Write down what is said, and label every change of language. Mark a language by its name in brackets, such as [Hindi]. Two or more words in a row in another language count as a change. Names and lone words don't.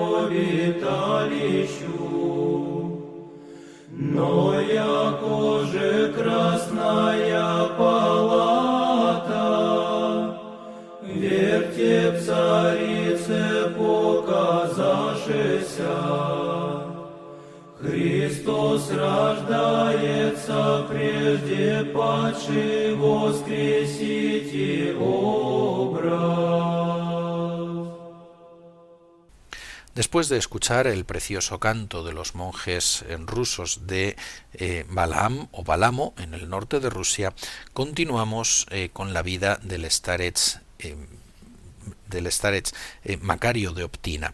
[Church Slavic] обиталищу, но яко же красная палата, верьте царице показавшися, Христос рождается, прежде падший воскресите образ. [Spanish] Después de escuchar el precioso canto de los monjes rusos de Balaam o Balamo en el norte de Rusia, continuamos con la vida del starets Macario de Optina.